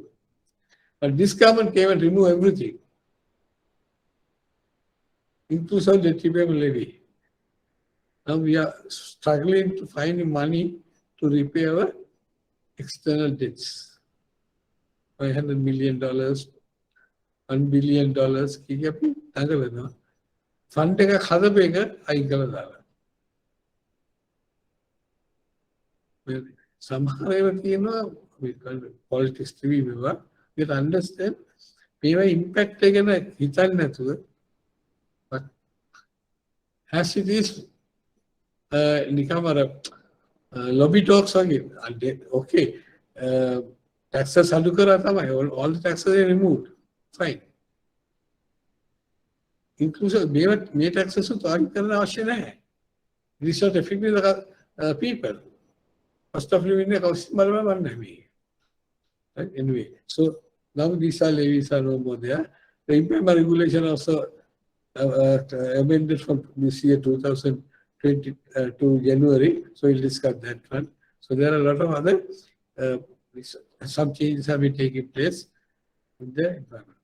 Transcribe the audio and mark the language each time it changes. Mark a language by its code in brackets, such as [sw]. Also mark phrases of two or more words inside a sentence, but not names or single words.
[en] But this government came and removed everything, inclusive debt repayment levy. Now we are struggling to find money to repay our external debts. $500 million, $1 billion. [si] Fund එක හදපේක අයින් කරලා දාලා. සමහර ඒවා තියෙනවා [en] politics TV [si] මේවා. [en] You understand [si] මේවා impact එක ගැන හිතන්නේ නැතුව [en] but as it is [si] නිකම් අර [en] lobby talks [si] වගේ [en] okay taxes [si] අඩු කරා තමයි [en] all the taxes are removed fine inclusive [si] මේ taxes උත් අඩු කරන්න අවශ්‍ය නැහැ. [en] It is not affecting the people. Cost of living [si] එක කවුරුත් බලන්නේ නැහැ. [en] Right? Anyway, so now these are levies are no more there. The impairment regulation also amended from this year 2020 to January. So we'll discuss that one. So there are a lot of other some changes have been taking place in the environment.